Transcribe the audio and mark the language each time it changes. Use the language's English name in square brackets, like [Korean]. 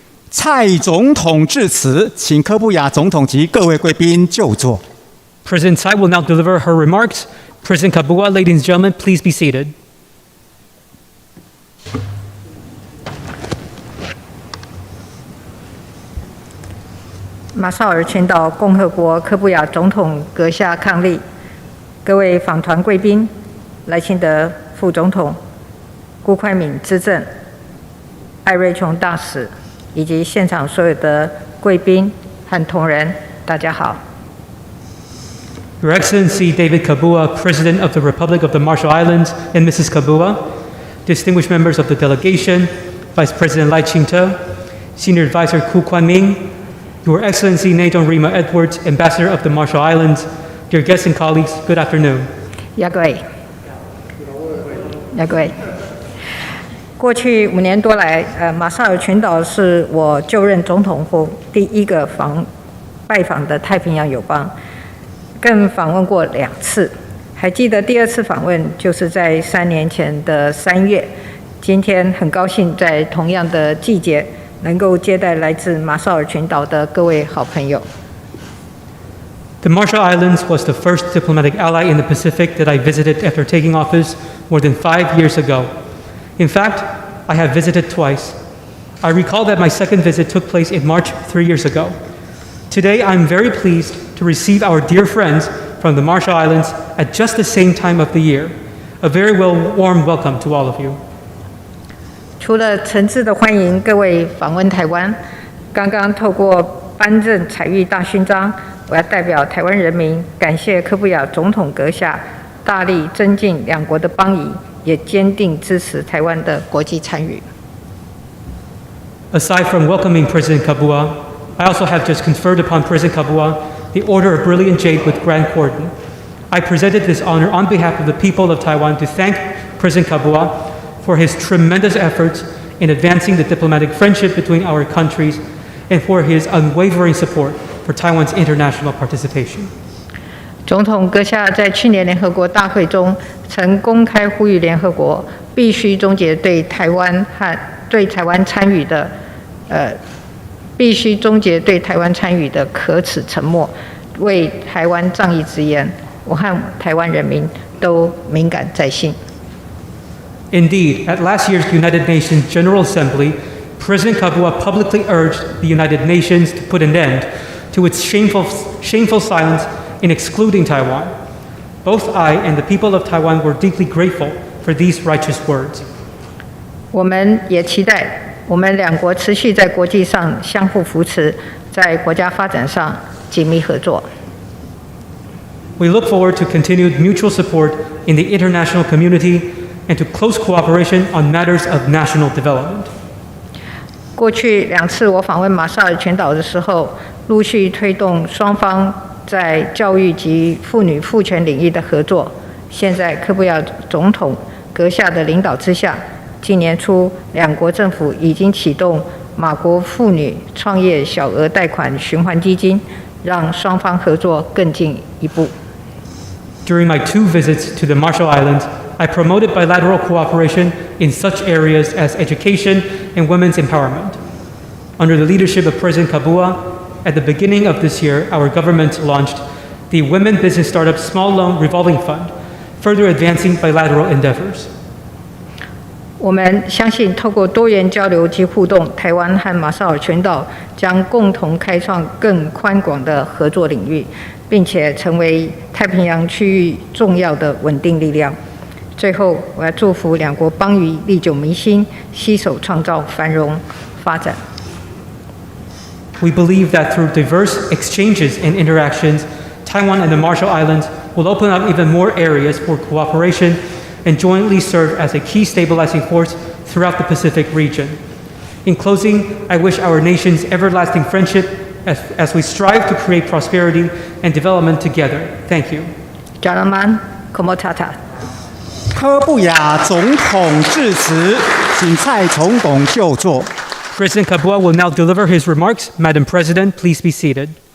[Chinese] 蔡总统致辞，请柯布亚总统及各位贵宾就座。 [English] President Tsai will now deliver her remarks. President Kabua, ladies and gentlemen, please be seated. [Chinese] 马绍尔群岛共和国柯布亚总统阁下伉俪，各位访团贵宾，赖清德副总统、辜宽敏资政、艾瑞琼大使，以及现场所有的贵宾和同仁，大家好。 [English] Your Excellency David Kabua, President of the Republic of the Marshall Islands, and Mrs. Kabua, distinguished members of the delegation, Vice President Lai Ching-te, Senior Advisor Ku Kwan-ming, Your Excellency Thongthep Edwards, Ambassador of the Marshall Islands, dear guests and colleagues, good afternoon. [Chinese] 各位，过去5年多来，马绍尔群岛是我就任总统后第一个拜访的太平洋友邦，更访问过2次。还记得第2次访问就是在3年前的3月。今天很高兴在同样的季节，能够接待来自马绍尔群岛的各位好朋友。 [English] The Marshall Islands was the first diplomatic ally in the Pacific that I visited after taking office more than 5 years ago. In fact, I have visited twice. I recall that my second visit took place in March 3 years ago. Today, I'm very pleased to receive our dear friends from the Marshall Islands at just the same time of the year. A very warm welcome to all of you. [Chinese] 除了诚挚的欢迎各位访问台湾，刚刚透过颁赠采玉大勋章，我要代表台湾人民感谢柯布亚总统阁下大力增进两国的邦谊，也坚定支持台湾的国际参与。 [English] Aside from welcoming President Kabua, I also have just conferred upon President Kabua the Order of Brilliant Jade with Grand Cordon. I presented this honor on behalf of the people of Taiwan to thank President Kabua for his tremendous efforts in advancing the diplomatic friendship between our countries and for his unwavering support for Taiwan's international participation. [Chinese] 总统阁下在去年联合国大会中曾公开呼吁联合国必须终结对台湾参与的可耻沉默，为台湾仗义直言，我和台湾人民都敏感在心。 [English] Indeed, at last year's United Nations General Assembly, President Kabua publicly urged the United Nations to put an end to its shameful silence in excluding Taiwan. Both I and the people of Taiwan were deeply grateful for these righteous words. [Chinese] 我们也期待我们两国持续在国际上相互扶持，在国家发展上紧密合作。 [English] We look forward to continued mutual support in the international community and to close cooperation on matters of national development. [Chinese] 过去2次我访问马绍尔群岛的时候，陆续推动双方在教育及妇女妇权领域的合作。现在柯布亚总统阁下的领导之下，今年初两国政府已经启动马国妇女创业小额贷款循环基金，让双方合作更进一步。 [English] During my 2 visits to the Marshall Islands, I promoted bilateral cooperation in such areas as education and women's empowerment. Under the leadership of President Kabua, at the beginning of this year, our government launched the Women Business Startup Small Loan Revolving Fund, further advancing bilateral endeavors. [Chinese] 我们相信，透过多元交流及互动，台湾和马绍尔群岛将共同开创更宽广的合作领域，并且成为太平洋区域重要的稳定力量。最后，我要祝福两国邦谊历久弥新，携手创造繁荣发展。 [English] We believe that through diverse exchanges and interactions, Taiwan and the Marshall Islands will open up even more areas for cooperation and jointly serve as a key stabilizing force throughout the Pacific region. In closing, I wish our nations everlasting friendship as we strive to create prosperity and development together. Thank you. 加拉曼，科莫塔塔。 [Chinese] 柯布亚总统致辞，请蔡总统就座。 [English] President Kabua will now deliver his remarks. Madam President, please be seated.